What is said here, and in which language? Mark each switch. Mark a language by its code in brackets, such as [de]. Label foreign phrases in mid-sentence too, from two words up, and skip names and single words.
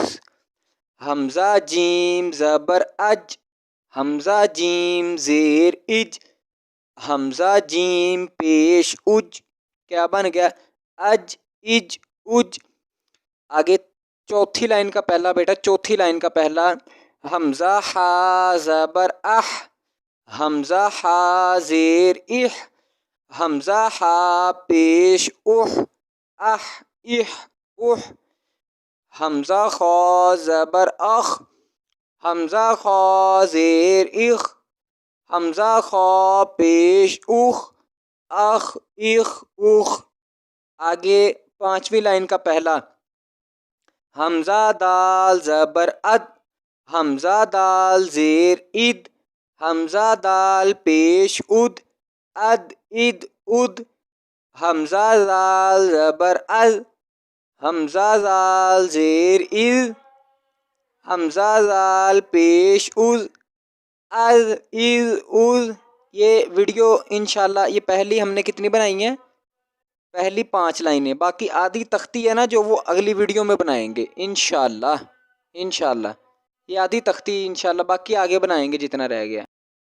[ur] حمزہ جیم زبر اج، حمزہ جیم زیر اج، حمزہ جیم پیش اج۔ کیا بن گیا؟ اج، اج، اج۔ آگے چوتھی لائن کا پہلا بیٹا، چوتھی لائن کا پہلا حمزہ ہا زبر اح، حمزہ ہا زیر اح، حمزہ ہا پیش اح، اح، اح، اح۔ حمزہ خا زبر اخ، حمزہ خا زیر اخ، حمزہ خا پیش اخ، اخ، اخ، اخ۔ آگے پانچویں لائن کا پہلا حمزہ دال زبر اد، حمزہ دال زیر اد، حمزہ دال پیش اد، اد، اد، اد۔ حمزہ دال زبر از، حمزہ دال زیر از، حمزہ دال پیش از، از، از، از۔ یہ ویڈیو [ar] انشاءاللہ [ur] یہ پہلی ہم نے کتنی بنائی ہیں؟ پہلی 5 لائنیں، باقی آدھی تختی ہے نا جو وہ اگلی ویڈیو میں بنائیں گے [ar] انشاءاللہ، انشاءاللہ۔ [ur] یہ آدھی تختی [ar] انشاءاللہ، [ur] باقی آگے بنائیں گے جتنا رہ گیا۔